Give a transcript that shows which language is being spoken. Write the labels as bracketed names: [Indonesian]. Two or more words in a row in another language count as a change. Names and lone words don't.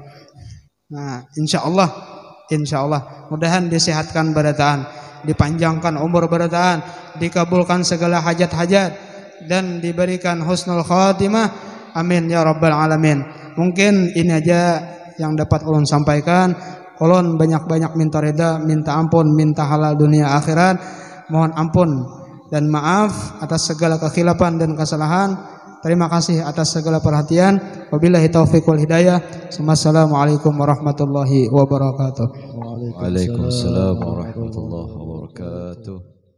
[Indonesian] Nah [Arabic] إن شاء الله [Indonesian] mudahan disehatkan barataan, dipanjangkan umur barataan, dikabulkan segala hajat-hajat dan diberikan [Arabic] حسن الخاتمة. آمين يا رب العالمين. [Indonesian] Mungkin ini aja yang dapat ulun sampaikan. Ulun banyak-banyak minta reda, minta ampun, minta halal dunia akhirat. Mohon ampun dan maaf atas segala kekhilafan dan kesalahan. Terima kasih atas segala perhatian. [Arabic] وبالله التوفيق والهداية. السلام عليكم ورحمة الله وبركاته. وعليكم السلام ورحمة الله وبركاته.